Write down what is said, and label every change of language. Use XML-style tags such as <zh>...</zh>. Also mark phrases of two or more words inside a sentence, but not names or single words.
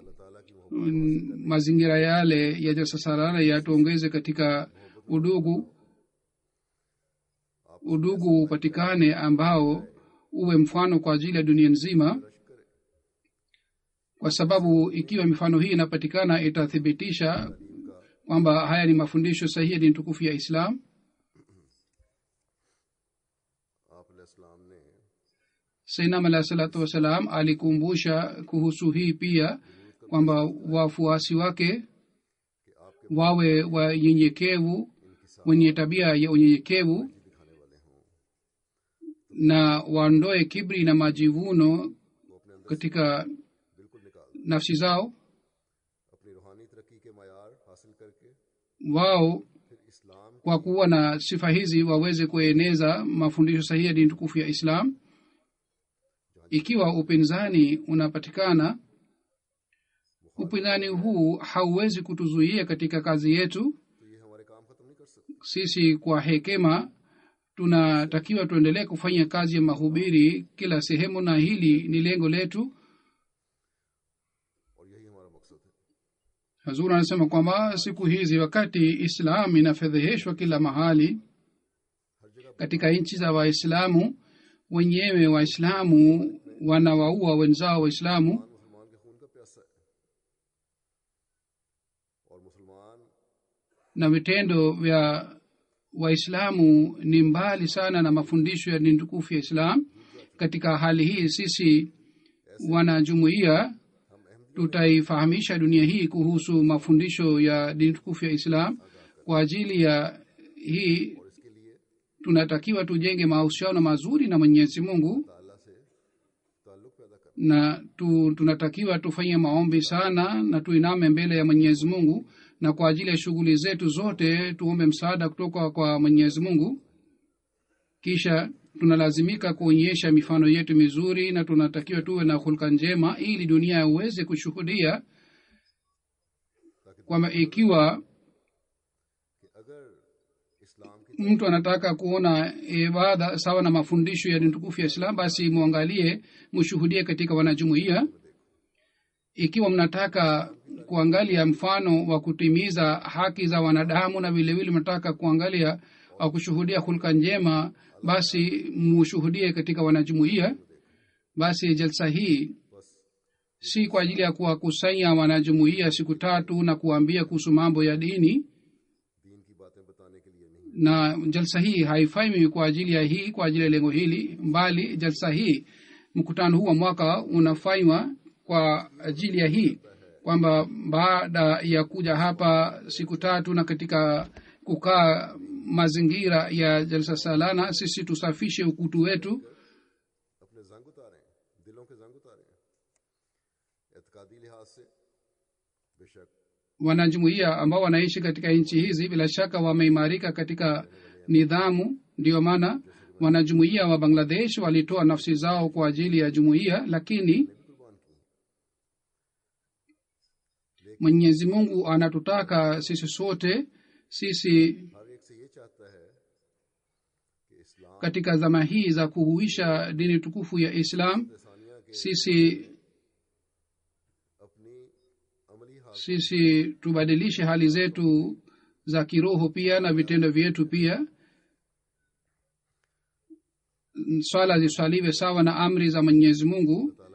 <sw>Mazingira yale ya jalsa salana yatuongeze katika udugu upatikane ambao uwe mfano kwa ajili ya dunia nzima, kwa sababu ikiwa mifano hii inapatikana itathibitisha kwamba haya ni mafundisho sahihi ya dini tukufu ya Islam.</sw> <ur>آپ علیہ السلام نے</ur> <ar>سيدنا عليه الصلاة والسلام</ar> <sw>alikumbusha kuhusu hii pia kwamba wafuasi wake wawe wanyenyekevu, wenye tabia ya unyenyekevu,</sw> <ur>دکھانے والے ہوں,</ur> <sw>na waondoe kibri na majivuno</sw> <ur>وہ اپنے اندر</ur> <sw>katika</sw> <ur>بالکل نکال</ur> <sw>nafsi zao.</sw> <ur>اپنی روحانی ترقی کے معیار حاصل کر کے</ur> <sw>Wao</sw> <ur>پھر اسلام</ur> <sw>kwa kuwa na sifa hizi waweze kueneza mafundisho sahihi ya dini tukufu ya Islam. Ikiwa upinzani unapatikana, upinzani huu hauwezi kutuzuia katika kazi yetu.</sw> <ur>تو یہ ہمارے کام ختم نہیں کر سکتے.</ur> <sw>Sisi kwa hekima tunatakiwa tuendelee kufanya kazi ya mahubiri kila sehemu, na hili ni lengo letu.</sw> <ur>اور یہی ہمارا مقصد ہے.</ur> <sw>Hazur anasema kwamba siku hizi wakati Islam inafedheheshwa kila mahali katika nchi za Waislamu, wenyewe Waislamu wanawaua wenzao Waislamu,</sw> <ur>مسلمان کے خون کا پیاسا ہے اور مسلمان</ur> <sw>na vitendo vya Waislamu ni mbali sana na mafundisho ya dini tukufu ya Islam. Katika hali hii sisi wanajumuiya tutaifahamisha dunia hii kuhusu mafundisho ya dini tukufu ya Islam. Kwa ajili ya hii tunatakiwa tujenge mahusiano mazuri na Mwenyezi Mungu,</sw> <ur>تعالیٰ سے تعلق پیدا کر</ur> <sw>na tunatakiwa tufanye maombi sana na tuiname mbele ya Mwenyezi Mungu, na kwa ajili ya shughuli zetu zote tuombe msaada kutoka kwa Mwenyezi Mungu. Kisha tunalazimika kuonyesha mifano yetu mizuri, na tunatakiwa tuwe na hulka njema ili dunia iweze kushuhudia kwamba ikiwa</sw> <ur>کہ اگر اسلام کی</ur> <sw>mtu anataka kuona ibada sawa na mafundisho ya dini tukufu ya Islam, basi muangalie, mshuhudie katika wanajumuiya. Ikiwa mnataka kuangalia mfano wa kutimiza haki za wanadamu, na vile vile mnataka kuangalia au kushuhudia hulka njema, basi mshuhudie katika wanajumuiya. Basi jalsa hii si kwa ajili ya kuwakusanya wanajumuiya siku 3 na kuambia kuhusu mambo ya dini,</sw> <ur>دین کی باتیں بتانے کے لیے نہیں,</ur> <sw>na jalsa hii haifai mimi kwa ajili ya hii, kwa ajili ya lengo hili, bali jalsa hii, mkutano huu wa mwaka unafanywa kwa ajili ya hii, kwamba baada ya kuja hapa siku 3 na katika kukaa mazingira ya jalsa salana, sisi tusafishe ukutu wetu,</sw> <ur>اپنے زنگ اتاریں، دلوں کے زنگ اتاریں. اعتقادی لحاظ سے بیشک</ur> <sw>wanajumuiya ambao wanaishi katika nchi hizi bila shaka wameimarika katika nidhamu. Ndio maana wanajumuiya wa Bangladesh walitoa nafsi zao kwa ajili ya jumuiya, lakini Mwenyezi Mungu anatutaka sisi sote, sisi</sw> <ur>ہر ایک سے یہ چاہتا ہے</ur> <sw>katika zama hii za kuhuisha dini tukufu ya islam sisi tubadilishe hali zetu za kiroho pia na vitendo vyetu pia. Swala ziswaliwe sawa na amri za Mwenyezi Mungu.</sw>